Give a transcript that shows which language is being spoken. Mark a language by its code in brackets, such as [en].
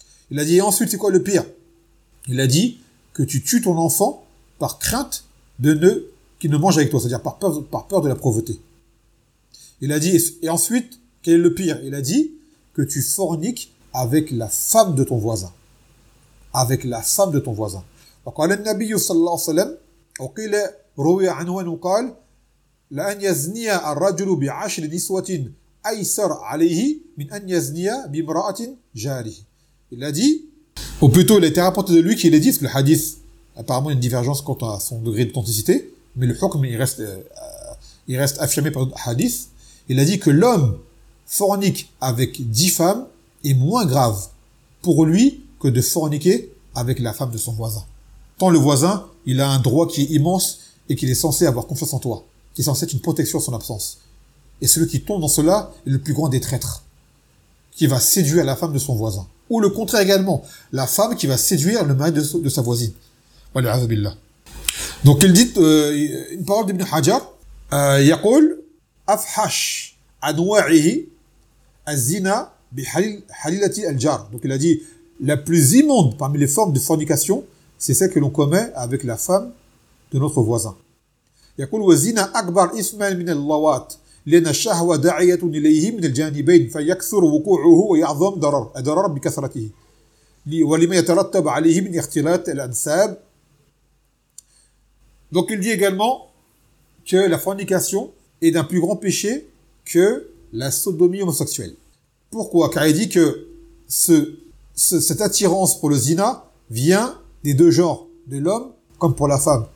[fr] Il a dit, et ensuite c'est quoi le pire? Il a dit que tu tues ton enfant par crainte de ne qu'il ne mange avec toi, c'est-à-dire par peur de la pauvreté. Il a dit, et ensuite quel est le pire? Il a dit que tu forniques avec la femme de ton voisin. Avec la femme de ton voisin. [ar] وقال النبي صلى الله عليه وسلم وقيل روي عنه أنه قال لأن يزني الرجل بعشر نسوة أيسر عليه من أن يزني بامرأة جاره. [fr] Il a dit, ou plutôt il a été rapporté de lui qu'il a dit, parce que le hadith apparemment il y a une divergence quant à son degré d'authenticité, mais le hukm il reste affirmé par le hadith. Il a dit que l'homme fornique avec 10 femmes est moins grave pour lui que de forniquer avec la femme de son voisin. Tant le voisin, il a un droit qui est immense et qu'il est censé avoir confiance en toi, qui est censé être une protection à son absence. Et celui qui tombe dans cela est le plus grand des traîtres, qui va séduire la femme de son voisin. Ou le contraire également, la femme qui va séduire le mari de sa voisine. [ar] Wal'a'adhu billah. [fr] Donc il dit une parole d'Ibn Hajar, [ar] يقول أفحش أنواعه الزنا بحليلة الجار. [fr] Donc il a dit la plus immonde parmi les formes de fornication, c'est celle que l'on commet avec la femme de notre voisin. [ar] يقول وزنا أكبر إثما من اللوات لأن الشهوة داعية إليه من الجانبين فيكثر وقوعه ويعظم ضرر بكثرته ولما يترتب عليه من اختلاط الأنساب. [fr] Donc il dit également que la fornication est d'un plus grand péché que la sodomie homosexuelle. Pourquoi ? Car il dit que cette attirance pour le zina vient des deux genres, de l'homme comme pour la femme.